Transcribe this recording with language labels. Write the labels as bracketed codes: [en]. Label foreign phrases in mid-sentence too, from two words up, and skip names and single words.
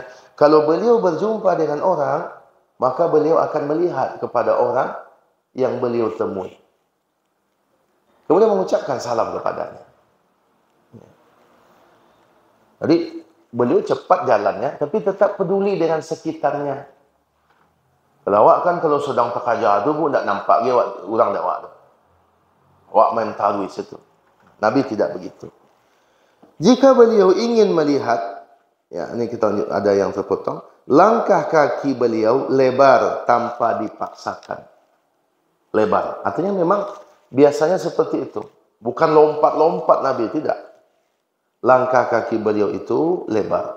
[id] Kalau beliau berjumpa dengan orang, maka beliau akan melihat kepada orang yang beliau temui. kemudian mengucapkan salam kepadanya. Jadi beliau cepat jalannya, tapi tetap peduli dengan sekitarnya. [ms] Kalau awak kan kalau sedang terkajar tu pun tak nampak dia orang dak awak tu. Awak main tarui situ. [id] Nabi tidak begitu. Jika beliau ingin melihat, ya ini kita ada yang terpotong, langkah kaki beliau lebar tanpa dipaksakan. Lebar, artinya memang biasanya seperti itu. Bukan lompat-lompat Nabi, tidak. Langkah kaki beliau itu lebar.